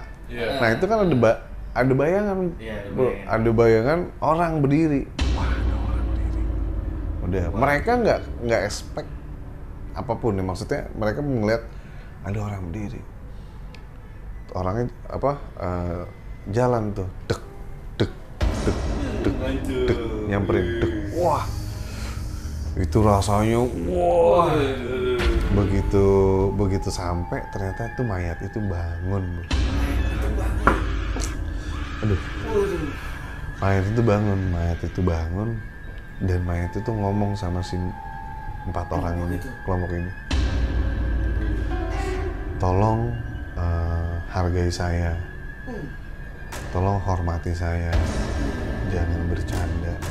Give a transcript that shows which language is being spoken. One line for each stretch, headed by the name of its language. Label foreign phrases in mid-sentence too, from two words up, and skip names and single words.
Indonesian: Nah, itu kan ada bayangan, ada bayangan orang berdiri. Wah, ada orang berdiri. Udah, mereka nggak expect apapun ya, maksudnya mereka melihat ada orang berdiri. Orangnya jalan tuh, dek dek dek dek dek, nyamperin, dek, wah itu rasanya, wah begitu sampai ternyata itu mayat itu bangun. Aduh, mayat itu bangun dan mayat itu ngomong sama si 4 orang ini, kelompok ini, tolong hargai saya, tolong hormati saya, jangan bercanda.